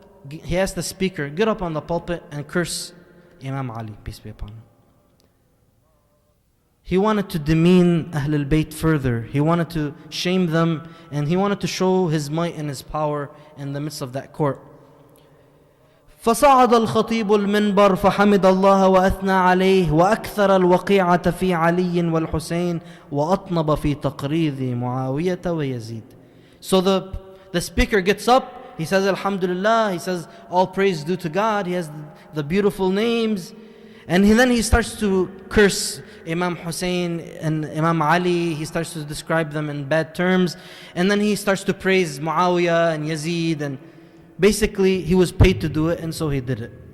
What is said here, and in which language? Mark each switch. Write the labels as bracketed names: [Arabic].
[English] He asked the speaker, get up on the pulpit and curse Imam Ali, peace be upon him. He wanted to demean Ahlul Bayt further. He wanted to shame them, and he wanted to show his might and his power in the midst of that court. [Arabic] فصعد الخطيب المنبر فحمد الله وأثنى عليه وأكثر الوقيعة في علي والحسين وأطنب في تقريض معاوية ويزيد. [English] So the speaker gets up, he says Alhamdulillah, he says all praise due to God, he has the beautiful names, and then he starts to curse Imam Hussein and Imam Ali. He starts to describe them in bad terms, and then he starts to praise Muawiyah and Yazid, and basically he was paid to do it, and so he did it.